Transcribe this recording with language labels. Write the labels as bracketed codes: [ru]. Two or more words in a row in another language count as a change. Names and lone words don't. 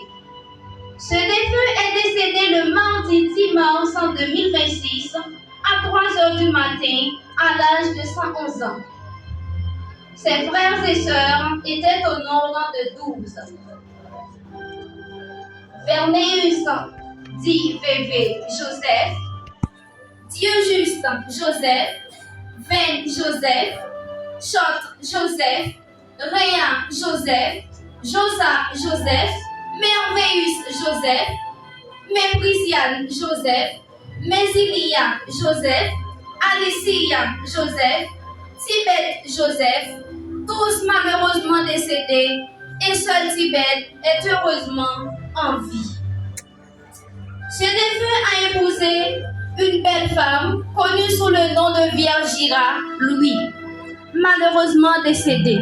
[fr] Ce défunt est décédé le mardi 10 mars 2026 à 3 h du matin à l'âge de 111 ans. Ses frères et sœurs étaient au nombre de 12. Vernéus, dit VV Joseph, Dieu-Juste Joseph, Vain Joseph, Chotre Joseph, Réan Joseph, Josa Joseph, Merveillus Joseph, Méprisiane Joseph, Mésilia Joseph, Alicia Joseph, Tibet Joseph, tous malheureusement décédés, et seul Tibet est heureusement en vie. Ce défunt a épousé une belle femme connue sous le nom de Virgira Louis, malheureusement décédée.